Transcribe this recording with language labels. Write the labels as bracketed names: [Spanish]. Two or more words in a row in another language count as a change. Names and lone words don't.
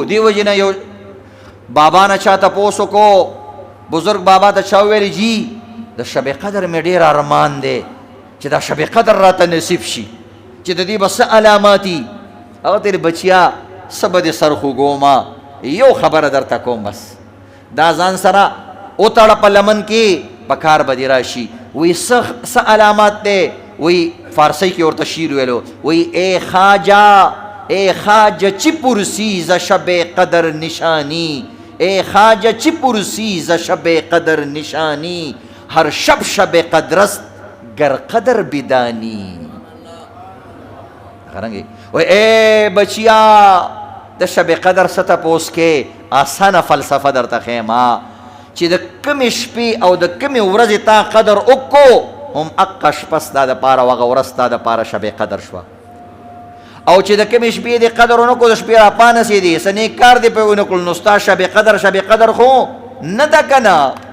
[Pashto] دې وجې نه یو بابا نه چا تپوس وکړو، بزرګ بابا ته چا وویل جي د شب قدر مې ډېر ارمان دی چې دا شب قدر راته نصیب شي، چې د دې به څه علامات دي. هغه تېرې بچیا څه به دې سر خوږومه، یو خبره درته کوم بس، دا ځان سره وتړه په لمن کې، په کار به دې راشي. وایي څه علامات دی؟ وایي فارسی کې ورته شعر ویلو، وایي [Persian] ای خواجه ای خواجه چی پرسی ز شب قدر نشانی، ای خواجه چی پرسی ز شب قدر نشانی، هر شب شب قدر است گر قدر بدانی. [Pashto] غرنگی و ای بچیا د شب قدر ست پوس کې آسانه فلسفه درته خیمه چې د کمې شپې او د کمې ورځې تا قدر وکړو، هم اقه شپه ستا دپاره وغه ورځ ستا دپاره شب قدر شوه. او چې د کمې شپې دې قدر ونه کړو، د شپې را پانسېدې، څه نیک کار دې پرې ونه کړو، نو ستا شب قدر خو نه ده که نه؟